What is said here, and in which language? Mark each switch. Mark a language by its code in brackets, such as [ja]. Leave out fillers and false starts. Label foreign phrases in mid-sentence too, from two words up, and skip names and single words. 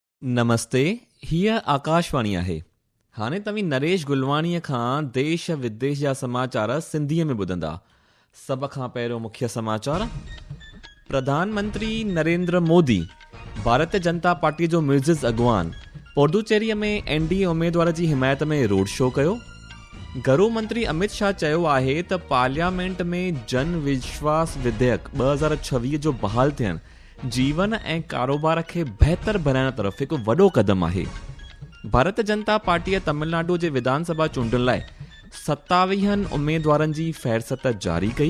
[sd] नमस्ते, हीअ आकाशवाणी आहे। हाणे तव्हीं नरेश गुलवाणीअ खां देश विदेश जा समाचार सिंधीअ में ॿुधंदा। सभ खां पहिरियों मुख्य समाचार। प्रधानमंत्री नरेंद्र मोदी भारतीय जनता पार्टी जो मुइज़िज़ अॻवान पुडुचेरीअ में एनडीए उम्मीदवार जी हिमायत में [en] road show [sd] कयो। गृह मंत्री अमित शाह चयो आहे त पार्लियामेंट में जन विश्वास विधेयक 2026 जो बहाल थियण जीवन ऐं कारोबार खे बहितर बनाइण तरफ़ हिकु वॾो क़दम आहे। भारतीय जनता पार्टीअ तमिलनाडु जे विधानसभा चूंडुनि लाइ 27 उम्मीदवारनि जी फ़हरिस्त जारी कई।